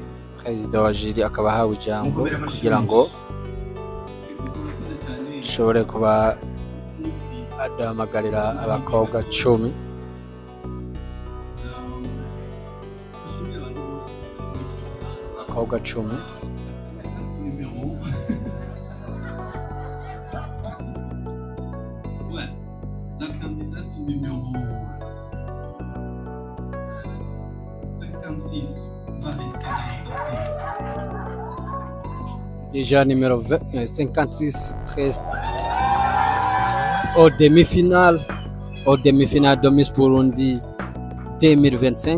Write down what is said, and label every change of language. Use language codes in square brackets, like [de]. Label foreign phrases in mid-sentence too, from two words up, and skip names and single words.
[rn] Perezida wa jiri akaba ahawe ijambo kugira ngo ashobore kuba adahamagarira abakobwa 10. Abakobwa 10 [fr] La candidate numéro 56 va rester déjà numéro 56 reste au demi-finale de Miss Burundi 2025.